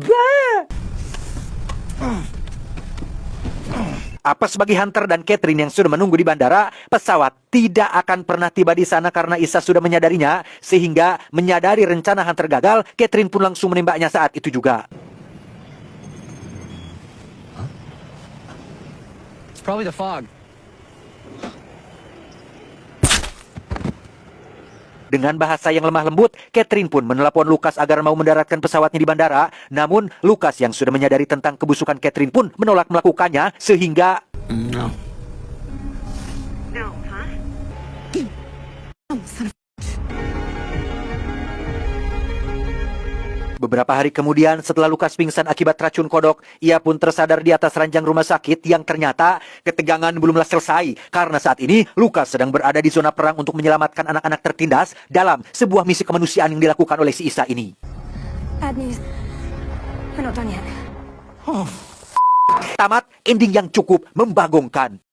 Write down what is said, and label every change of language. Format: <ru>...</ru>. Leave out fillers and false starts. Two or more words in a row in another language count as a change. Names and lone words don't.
<id>Apa sebagai Hunter dan Catherine yang sudah menunggu di bandara, pesawat tidak akan pernah tiba di sana karena Isa sudah menyadarinya, sehingga menyadari rencana Hunter gagal, Catherine pun langsung menembaknya saat itu juga.</id> <en>probably the fog.</en> <id>Dengan bahasa yang lemah lembut, Catherine pun menelepon Lucas agar mau mendaratkan pesawatnya di bandara. Namun, Lucas yang sudah menyadari tentang kebusukan Catherine pun menolak melakukannya, sehingga</id> <en>No. No, huh? Oh, son of</en> <id>beberapa hari kemudian setelah Lucas pingsan akibat racun kodok, ia pun tersadar di atas ranjang rumah sakit yang ternyata ketegangan belumlah selesai. Karena saat ini, Lucas sedang berada di zona perang untuk menyelamatkan anak-anak tertindas dalam sebuah misi kemanusiaan yang dilakukan oleh si Isa ini.</id> <en>bad news. We're not done yet.</en> <id>Tamat, ending yang cukup membagongkan.</id>